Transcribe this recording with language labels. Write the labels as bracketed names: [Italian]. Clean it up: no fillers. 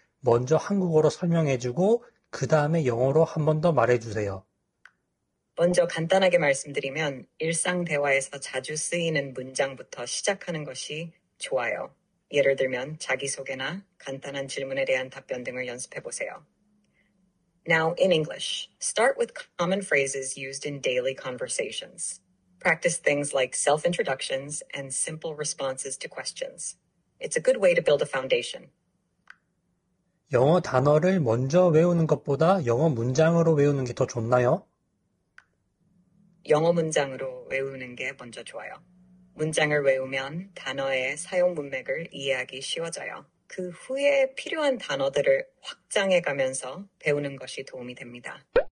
[Korean] 먼저 한국어로 설명해주고 그 다음에 영어로 한 번 더 말해주세요. 먼저 간단하게 말씀드리면 일상 대화에서 자주 쓰이는 문장부터 시작하는 것이 좋아요. 예를 들면 자기소개나 간단한 질문에 대한 답변 등을 연습해 보세요. [English] Now in English, start with common phrases used in daily conversations. Practice things like self-introductions and simple responses to questions. It's a good way to build a foundation. [Korean] 영어 단어를 먼저 외우는 것보다 영어 문장으로 외우는 게 더 좋나요? 영어 문장으로 외우는 게 먼저 좋아요. 문장을 외우면 단어의 사용 문맥을 이해하기 쉬워져요. 그 후에 필요한 단어들을 확장해 가면서 배우는 것이 도움이 됩니다.